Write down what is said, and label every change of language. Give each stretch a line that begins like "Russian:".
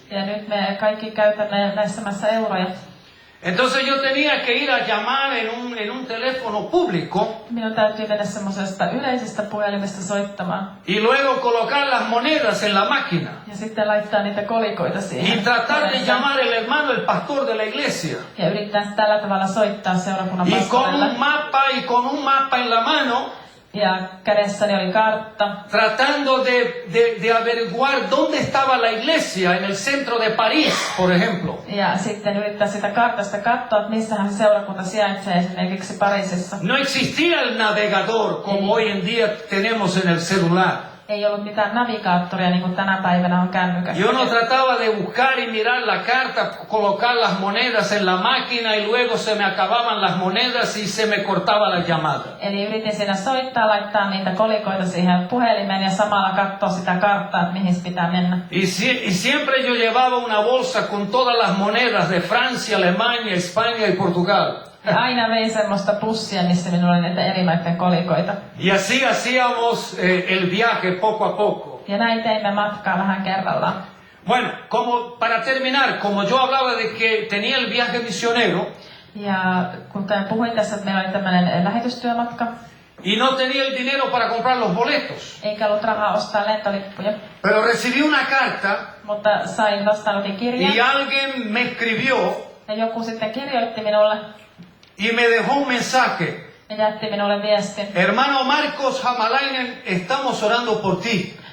Finnish: Ja nyt me kaikki käytämme näissä maissa euroja.
Spanish: Entonces yo tenía que ir a llamar en un teléfono público.
Finnish: Minun täytyy mennä semmoisesta yleisestä puhelimesta soittamaan.
Spanish: Y luego colocar las monedas en la máquina.
Finnish: Ja sitten laittaa niitä kolikoita siihen.
Spanish: Y tratar de llamar el hermano, el pastor de la iglesia.
Finnish: Ja yrittää tällä tavalla soittaa seurakunnan pastorille.
Spanish: Y con un mapa en la mano.
Finnish: Ja kädessäni oli kartta.
Spanish: Tratando de averiguar dónde estaba la iglesia en el centro de París, por ejemplo.
Finnish: Ja sitten yrittää sitä kartasta katsoa, että missähän se seurakunta sijaitsee esimerkiksi Pariisissa.
Spanish: No existía el navegador como hoy en día tenemos en el celular.
Finnish: Ei ollut mitään navigaattoria niin kuin tänä päivänä on kännykässä.
Spanish: Yo no trataba de buscar y mirar la carta, colocar las monedas en la máquina y luego se me acababan las monedas y se me cortaba la llamada.
Finnish: Eli yritin siinä soittaa, laittaa niitä kolikoita siihen puhelimeen ja samalla katsoa sitä karttaa, että mihin pitää mennä.
Spanish: Y siempre yo llevaba una bolsa con todas las monedas de Francia, Alemania, España y Portugal.
Finnish: Ja aina vein semmoista pussia, missä minulla oli näitä eri maiden kolikoita.
Spanish: Y así hacíamos el viaje poco a poco.
Finnish: Ja näin teimme matkaa vähän kerrallaan.
Spanish: Bueno, para terminar, como yo hablaba de que tenía el viaje misionero.
Finnish: Ja kuten puhuin tässä, että meillä oli tämmöinen lähetystyömatka.
Spanish: Y no tenía el dinero para comprar los boletos.
Finnish: Eikä ollut rahaa ostaa lentolippuja.
Spanish: Pero recibí una carta.
Finnish: Mutta sain vastaanotin kirjan.
Spanish: Y alguien me escribió.
Finnish: Ja joku sitten kirjoitti minulle.
Spanish: Y me dejó un mensaje.
Finnish: Ja jätti minulle viestin.
Spanish: Hermano Marcos Hämäläinen, estamos orando por ti.